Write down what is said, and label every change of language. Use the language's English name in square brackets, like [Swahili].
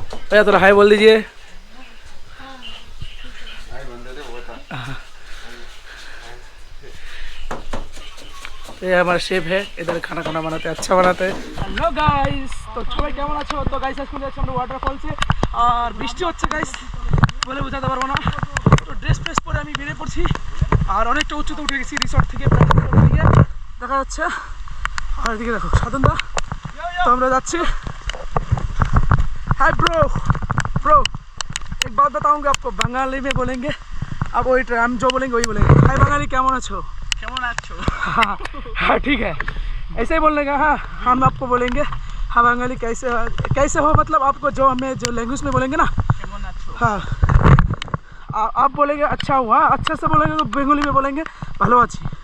[Hindi] भैया थोड़ा हाय बोल दीजिए। तो ये हमारा शेफ है, इधर खाना बनाते हैं, अच्छा बनाते हैं। हेलो गाइस, तो [Bangla] সবাই কেমন আছো? তো গাইস আজকে যাচ্ছি আমরা ওয়াটারফলসে। আর বৃষ্টি হচ্ছে গাইস, বলে বোঝাতে পারবো না। তো ড্রেস পরে আমি বেরিয়ে পড়ছি। আর অনেকটা উচ্চতে উঠে গেছি রিসর্ট থেকে, দেখা যাচ্ছে। আর এদিকে দেখো সাধনদা। তো আমরা যাচ্ছি। [Hindi] हाय ब्रो एक बात बताऊंगा आपको, बंगाली में बोलेंगे आप, वही हम जो बोलेंगे वही बोलेंगे। हाय बंगाली [Bangla] केमन आछो? [Hindi] हाँ ठीक है, ऐसे ही बोलने का। हाँ हम आपको बोलेंगे हाँ बंगाली कैसे हो मतलब आपको जो हमें जो लैंग्वेज में बोलेंगे ना, हाँ आप बोलेंगे अच्छा हुआ, अच्छे से बोलेंगे तो बेंगली में बोलेंगे [Bangla] भालो आछि।